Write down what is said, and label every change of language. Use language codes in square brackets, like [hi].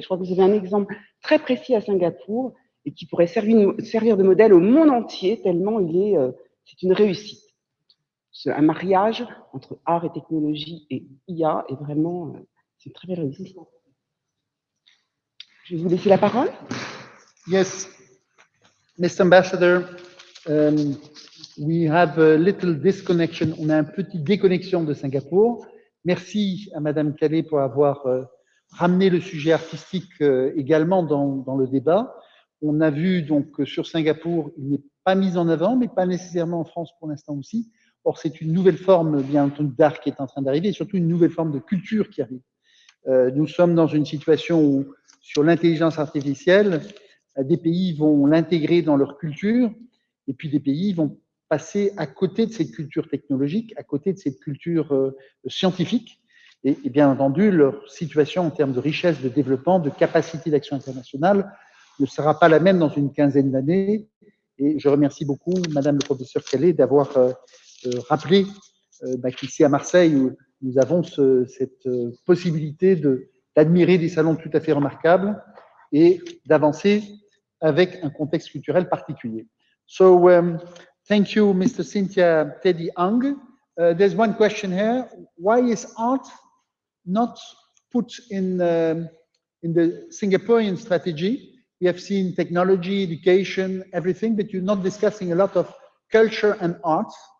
[fr] Je crois que vous avez un exemple très précis à Singapour et qui pourrait servir de modèle au monde entier, tellement c'est une réussite. Un mariage entre art et technologie et IA est vraiment, c'est une très belle réussite. Je vais vous laisser la parole. [en] Yes, Mr. Ambassador, we have a little disconnection. [fr] On a un petit déconnexion de Singapour. Merci à Madame Calais pour avoir ramené le sujet artistique également dans le débat. On a vu donc sur Singapour, il n'est pas mis en avant, mais pas nécessairement en France pour l'instant aussi. Or, c'est une nouvelle forme, bien entendu, d'art qui est en train d'arriver, et surtout une nouvelle forme de culture qui arrive. Nous sommes dans une situation où, sur l'intelligence artificielle, des pays vont l'intégrer dans leur culture, et puis des pays vont passer à côté de cette culture technologique, à côté de cette culture scientifique, et bien entendu, leur situation en termes de richesse, de développement, de capacité d'action internationale ne sera pas la même dans une quinzaine d'années. Et je remercie beaucoup Madame le professeur Calais d'avoir rappelé qu'ici à Marseille, où nous avons cette possibilité d'admirer des salons tout à fait remarquables et d'avancer avec un contexte culturel particulier. [en] So, thank you, Mr. Cynthia Teddy-ANG. There's one question here. Why is art not put in the Singaporean strategy? We have seen technology, education, everything, but you're not discussing a lot of culture and art.